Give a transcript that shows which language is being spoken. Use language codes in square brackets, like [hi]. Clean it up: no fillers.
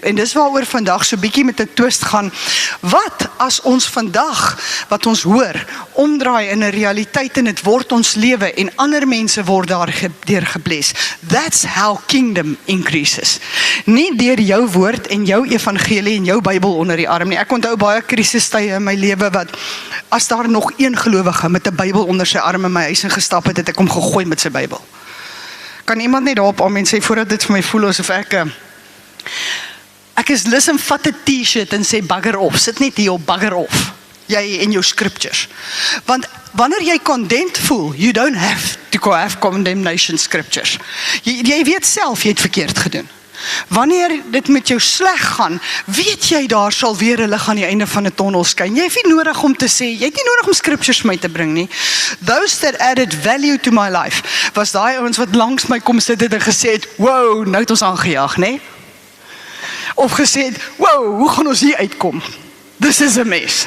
[af] En dis waaroor vandag so bietjie met 'n twist gaan. Wat as ons vandag, wat ons hoor, omdraai in 'n realiteit en dit word ons lewe en ander mense word daardeur gebless? [en] That's how kingdom increases. [af] Nie deur jou woord en jou evangelie en jou Bybel onder die arm nie. Ek onthou baie krisistye in my lewe wat, as daar nog een gelowige met 'n Bybel onder sy arm in my huis ingestap het, het ek hom gegooi met sy Bybel. Kan iemand net daarop amen sê, voordat dit vir my voel asof ek is lus om vat 'n t-shirt en sê bugger off, sit net hier op bugger off, jy en jou scriptures. Want wanneer jy condemned voel, [en] you don't have to have condemnation scriptures. [af] Jy weet self, jy het verkeerd gedoen. Wanneer dit met jou sleg gaan, weet jy daar sal weer 'n lig aan die einde van 'n tonnel skyn. Jy het nie nodig om te sê, jy het nie nodig om scriptures my te bring nie. [en] Those that added value to my life, [af] was daai ouens wat langs my kom sit het en gesê het, wow, nou het ons aangejaag, né? Of gesê het, wow, hoe gaan ons hier uitkom? [en] This is a mess.